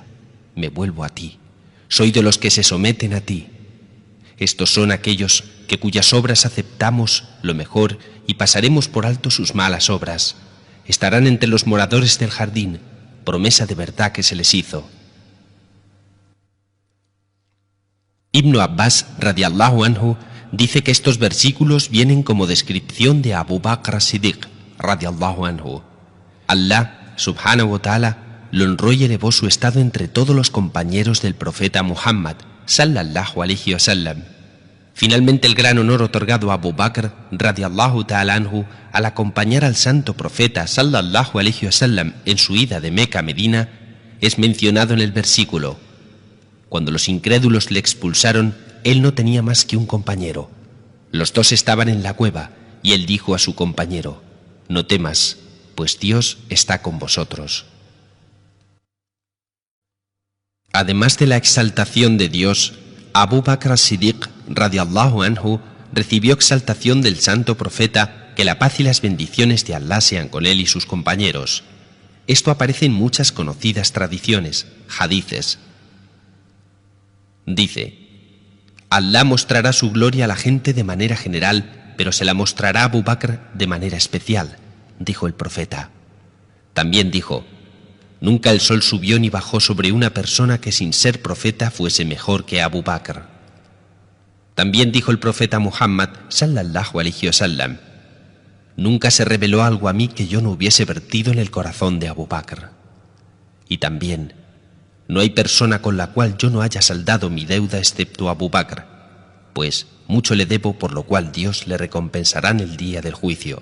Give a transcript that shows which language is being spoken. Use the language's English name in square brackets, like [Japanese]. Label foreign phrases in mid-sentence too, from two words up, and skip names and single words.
[Spanish] Me vuelvo a ti. Soy de los que se someten a ti. Estos son aquellos que cuyas obras aceptamos lo mejor y pasaremos por alto sus malas obras. Estarán entre los moradores del jardín, promesa de verdad que se les hizo. Ibn Abbas [Arabic] رضي الله عنه [Spanish] dice que estos versículos vienen como descripción de Abu Bakr Siddiq [Arabic] رضي الله عنه. [Spanish] Allah [Arabic] سبحانه وتعالى [Spanish] lo honró y elevó su estado entre todos los compañeros del profeta Muhammad [Arabic] صلى الله عليه وسلم. [Spanish] Finalmente, el gran honor otorgado a Abu Bakr [Arabic] رضي الله تعالى عنه [Spanish] al acompañar al santo profeta [Arabic] صلى الله عليه وسلم [Spanish] en su ida de Meca a Medina es mencionado en el versículo: cuando los incrédulos le expulsaron, él no tenía más que un compañero. Los dos estaban en la cueva y él dijo a su compañero: no temas, pues Dios está con vosotros. Además de la exaltación de Dios, Abu Bakr as-Siddiq [Arabic] رضي الله عنه [Spanish] recibió exaltación del santo profeta, que la paz y las bendiciones de Allah sean con él y sus compañeros. Esto aparece en muchas conocidas tradiciones, hadices. Dice: Allah mostrará su gloria a la gente de manera general, pero se la mostrará a Abu Bakr de manera especial, dijo el profeta. También dijo: Nunca el sol subió ni bajó sobre una persona que sin ser profeta fuese mejor que Abu Bakr. También dijo el profeta Muhammad [Arabic] صلى الله عليه وسلم: [Spanish] nunca se reveló algo a mí que yo no hubiese vertido en el corazón de Abu Bakr. Y también, no hay persona con la cual yo no haya saldado mi deuda excepto Abu Bakr, pues mucho le debo, por lo cual Dios le recompensará en el día del juicio.